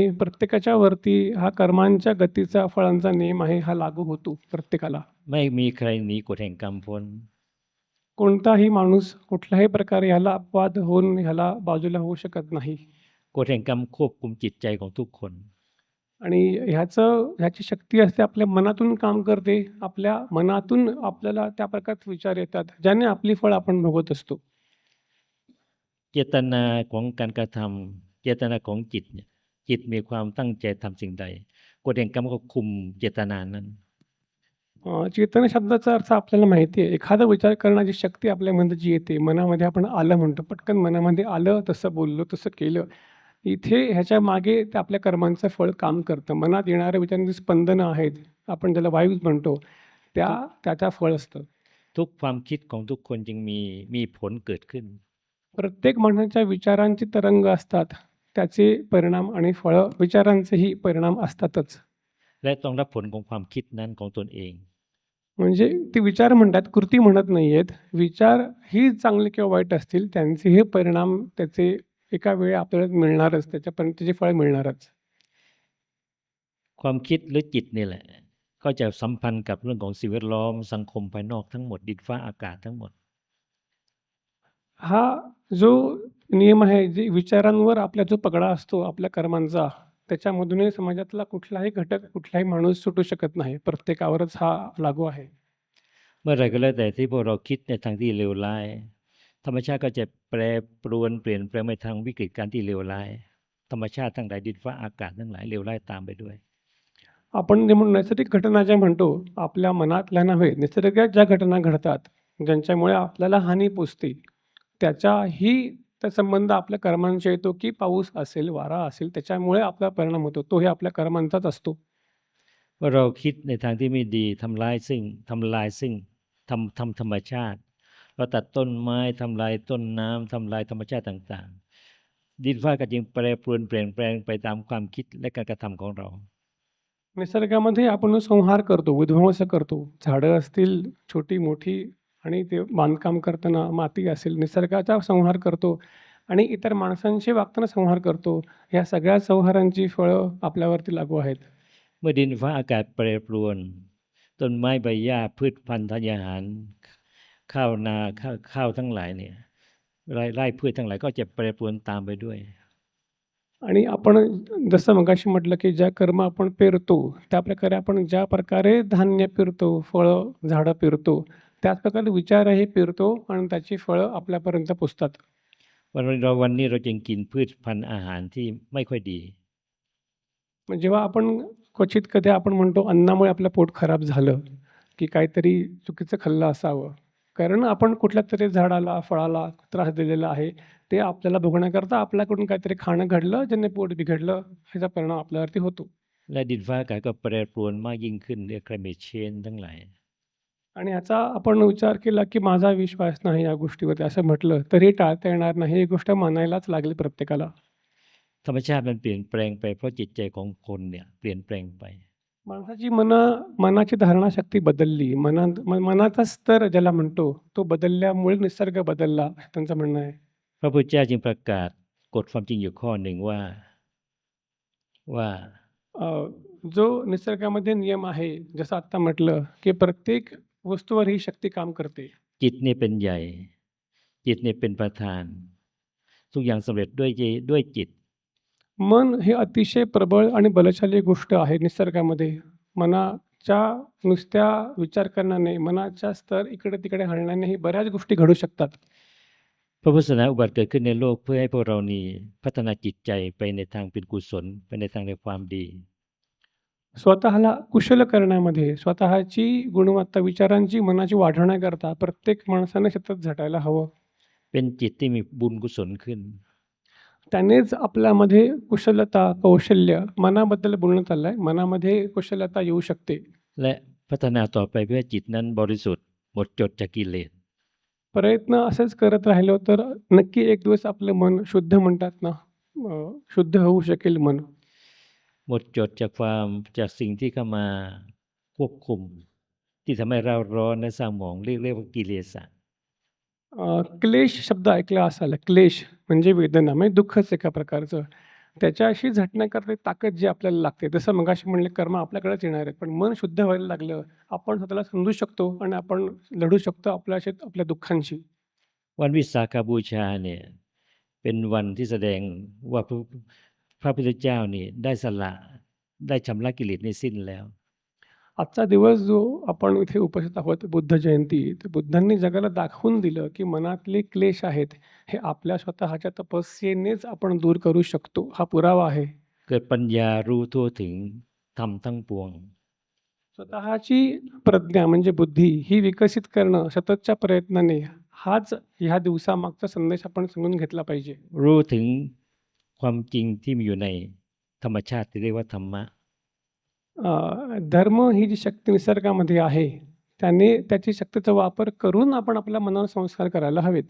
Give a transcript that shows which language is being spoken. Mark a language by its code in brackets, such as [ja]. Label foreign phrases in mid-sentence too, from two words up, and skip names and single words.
[mr] प्रत्येकाच्या वरती हा कर्मांच्या गतीचा, फळांचा नियम आहे. हा लागू होतो प्रत्येकाला. [th] ไม่มีใครหนีกฎแห่งกรรมพ้น [mr] कोणताही माणूस कुठल्याही प्रकारे ह्याला अपवाद होऊन ह्याला बाजूला होऊ शकत नाही. [th] กฎแห่งกรรมควบคุมจิตใจของทุกคน [mr] आणि ह्याची शक्ती असते आपल्या मनातून काम करते. आपल्या मनातून आपल्याला त्या प्रकारचे विचार येतात, ज्याने आपली फळ आपण भोगत असतो. [th] เจตนาของการกระทำเจตนาของจิตเนี่ยจิตมีความตั้งใจทำสิ่งใดกฎแห่งกรรมก็คุมเจตนานั้น [mr] चेतन शब्दाचा अर्थ आपल्याला माहिती आहे. एखादा विचार करण्याची शक्ती आपल्यामध्ये जी येते, मनामध्ये आपण आलं म्हणतो. पटकन मनामध्ये आलं, तसं बोललो, तसं केलं. इथे ह्याच्या मागे ते आपल्या कर्मांचं फळ काम करतं. मनात येणाऱ्या विचारांची स्पंदनं आहेत. आपण ज्याला वायूज म्हणतो, त्याचं फळ असतं. [th] ทุกความคิดของทุกคนจึงมีผลเกิดขึ้น [mr] प्रत्येक माणसाच्या विचारांची तरंग असतात. त्याचे परिणाम आणि फळं विचारांचेही परिणाम असतातच. [th] และต้องรับผลของความคิดนั้นของตนเอง [mr] म्हणजे ते विचार म्हणतात, कृती म्हणत नाहीयेत. विचार ही चांगले किंवा वाईट असतील, त्यांचेही परिणाम त्याचे एका वेळी आपल्याला मिळणारच. त्याच्यापर्यंत त्याचे फळ मिळणारच. [th] ความคิดหรือจิตนี่แหละเขาจะสัมพันธ์กับเรื่องของสิ่งแวดล้อมสังคมภายนอกทั้งหมดดินฟ้าอากาศทั้งหมด [mr] हा जो नियम आहे, जे विचारांवर आपला जो पगडा असतो आपल्या कर्मांचा, त्याच्यामधूनही समाजातला कुठलाही घटक, कुठलाही माणूस सुटू शकत नाही. प्रत्येकावरच हा लागू आहे. [th] เมื่อไรก็แล้วแต่ที่พวกเราคิดในทางที่เลวร้ายธรรมชาติก็จะแปรปรวนเปลี่ยนแปลงไปทางวิกฤตการณ์ที่เลวร้ายธรรมชาติทั้งหลายดินฟ้าอากาศทั้งหลายเลวร้ายตามไปด้วย [mr] आपण जे म्हणून नैसर्गिक घटना ज्या म्हणतो, आपल्या मनातल्या नव्हे, निसर्गात ज्या घटना घडतात, ज्यांच्यामुळे आपल्याला हानी पोचते, त्या संबंध आपल्या कर्मांशी येतो, की पाऊस असेल, वारा असेल, त्याच्यामुळे आपला परिणाम होतो. तोही आपल्या कर्मांचाच असतो. [th] ว่าเราคิดในทางที่ไม่ดีทำลายซึ่งธรรมชาติเราตัดต้นไม้ทำลายต้นน้ำทำลายธรรมชาติต่างๆ ดินฟ้าอากาศจึงแปรปรวนเปลี่ยนแปลงไปตามความคิดและการกระทำของเรา [mr] निसर्गामध्ये आपण संहार करतो, विध्वंस करतो. झाडं असतील छोटी-मोठी आणि ते बांधकाम करताना माती असेल, निसर्गाचा संहार करतो आणि इतर माणसांशी वागताना संहार करतो. ह्या सगळ्या संहारांची फळं आपल्यावरती लागू आहेत. [th] เมื่อดินฟ้าอากาศแปรปรวน ต้นไม้ใบหญ้าพืชพันธุ์ธัญญาหาร ข้าวนาข้าวทั้งหลายเนี่ยไร่พืชทั้งหลายก็จะแปรปรวนตามไปด้วย [mr] आणि आपण जसं मगाशी म्हटलं, की ज्या कर्म आपण पेरतो, त्याप्रकारे आपण ज्या प्रकारे धान्य पेरतो, फळं, झाडं पेरतो, त्याच प्रकारे विचारही पेरतो आणि त्याची फळं आपल्यापर्यंत पोहोचतात. [th] วันนี้เราจึงกินพืชพันธุ์อาหารที่ไม่ค่อยดี [mr] मग जेव्हा आपण क्वचित कधी आपण म्हणतो अन्नामुळे आपलं पोट खराब झालं, की काहीतरी चुकीचं खाल्लं असावं. कारण आपण कुठल्यातरी झाडाला, फळाला त्रास दिलेला आहे. ते आपल्याला भोगण्याकरता आपल्याकडून काहीतरी खाणं घडलं, ज्याने पोट बिघडलं, ह्याचा परिणाम आपल्यावरती होतो. [th] และดินฟ้าอากาศก็แปรปรวนมากยิ่งขึ้นเรียก [en] climate change [th] ทั้งหลาย [mr] आणि ह्याचा आपण विचार केला, की माझा विश्वास नाही या गोष्टीवरती असं म्हटलं, तरी टाळता येणार नाही. ही गोष्ट मानायलाच लागेल प्रत्येकाला. [th] ธรรมชาติมันเปลี่ยนแปลงไปเพราะจิตใจของคนเนี่ยเปลี่ยนแปลงไป [mr] माणसाची मनाची धारणाशक्ती बदलली. मनाचा स्तर ज्याला म्हणतो, तो बदलल्यामुळे निसर्ग बदलला, असं त्यांचं म्हणणं आहे. [th] พระพุทธเจ้าจึงประกาศกฎความจริงอยู่ข้อหนึ่งว่า [mr] अ, जो निसर्गामध्ये नियम आहे, जसं आत्ता म्हटलं, की प्रत्येक वस्तूवर ही शक्ती काम करते. [th] จิตเนี่ยเป็นใหญ่ จิตเนี่ยเป็นประธาน ทุกอย่างสำเร็จด้วยจิต [mr] मन हे अतिशय प्रबळ आणि बलशाली गोष्ट आहे निसर्गामध्ये. मनाच्या नुसत्या विचार करण्याने, मनाचा स्तर इकडे-तिकडे हलण्यानेही बऱ्याच गोष्टी घडू शकतात. [th] พระพุทธศาสนาอุบัติเกิดขึ้นในโลกเพื่อให้พวกเรานี่พัฒนาจิตใจไปในทางเป็นกุศลไปในทางในความดี [mr] स्वतःला कुशल करण्यामध्ये, स्वतःची गुणवत्ता, विचारांची, मनाची वाढवण्याकरता प्रत्येक माणसाने सतत झटायला हवं. [th] เป็นจิตที่มีบุญกุศลขึ้น [mr] त्यानेच आपल्यामध्ये कुशलता, कौशल्य, मनाबद्दल बोलण्यात आलंय, मनामध्ये कुशलता येऊ शकते. [th] และพัฒนาต่อไปเพื่อจิตนั้นบริสุทธิ์หมดจดจากกิเลส [mr] प्रयत्न असेच करत राहिलो तर नक्की एक दिवस आपलं मन शुद्ध म्हणतात ना, शुद्ध होऊ शकेल मन. [th] หมดจดจากสิ่งที่เข้ามาควบคุม ที่ทำให้เราร้อนและเศร้าหมองเรียกว่ากิเลส [mr] क्लेश शब्द ऐकला असाल. क्लेश म्हणजे वेदना, म्हणजे दुःखच एका प्रकारचं. त्याच्याशी झटण्याकरता ताकद जी आपल्याला लागते. जसं मगाशी म्हणले कर्म आपल्याकडेच येणार आहेत. पण मन शुद्ध व्हायला लागलं, आपण स्वतःला समजू शकतो आणि आपण लढू शकतो आपल्या दुःखांशी. [th] วันวิสาขบูชาเนี่ยเป็นวันที่แสดงว่าพระพุทธเจ้านี่ได้สละได้ชำระกิเลสนี้สิ้นแล้ว [mr] आजचा दिवस जो आपण इथे उपस्थित आहोत, बुद्ध जयंती, तर बुद्धांनी जगाला दाखवून दिलं, की मनातले क्लेश आहेत, हे आपल्या स्वतःच्या तपस्येनेच आपण दूर करू शकतो. हा पुरावा आहे. [th] เกิดปัญญารู้ทั่วถึงธรรมทั้งปวง [mr] स्वतःची प्रज्ञा म्हणजे बुद्धी ही विकसित करणं सततच्या प्रयत्नाने, हाच ह्या दिवसामागचा संदेश आपण समजून घेतला पाहिजे. [th] รู้ถึงความจริงที่มีอยู่ในธรรมชาติที่เรียกว่าธรรมะ [mr] धर्म ही जी शक्ती निसर्गामध्ये आहे, त्याने त्याची शक्तीचा वापर करून आपण आपल्या मनावर संस्कार करायला हवेत.